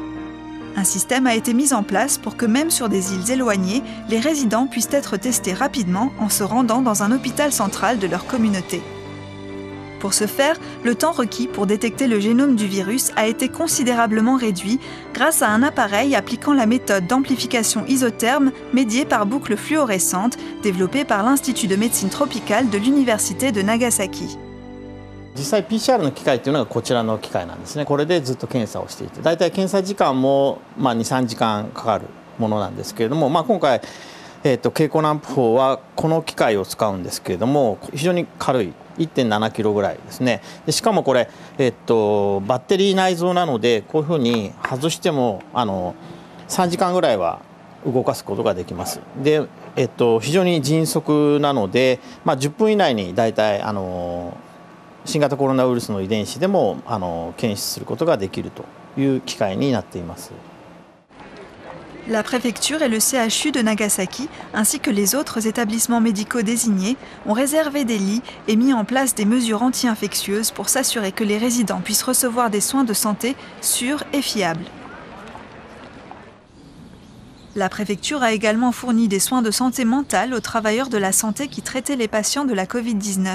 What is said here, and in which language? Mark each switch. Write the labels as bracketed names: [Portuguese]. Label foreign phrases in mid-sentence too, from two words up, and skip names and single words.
[French] Un système a été mis en place pour que même sur des îles éloignées, les résidents puissent être testés rapidement en se rendant dans un hôpital central de leur communauté. Pour ce faire, le temps requis pour détecter le génome du virus a été considérablement réduit grâce à un appareil appliquant la méthode d'amplification isotherme médiée par boucles fluorescentes développée par l'Institut de médecine tropicale de l'université de Nagasaki. [Japanese] 実際 PCR の機械というのがこちらの機械なんですね。これでずっと検査をしていて、だいたい検査時間も2、3時間かかるものなんですけれども、今回経口軟布法はこの機械を使うんですけれども、非常に軽い 1.7 キロぐらいですね。でしかもこれバッテリー内蔵なので、こういうふうに外しても3時間ぐらいは動かすことができます。で、非常に迅速なので、10分以内にだいたい新型コロナウイルスの遺伝子でも検出することができるという機械になっています。 [French] La préfecture et le CHU de Nagasaki, ainsi que les autres établissements médicaux désignés, ont réservé des lits et mis en place des mesures anti-infectieuses pour s'assurer que les résidents puissent recevoir des soins de santé sûrs et fiables. La préfecture a également fourni des soins de santé mentale aux travailleurs de la santé qui traitaient les patients de la Covid-19.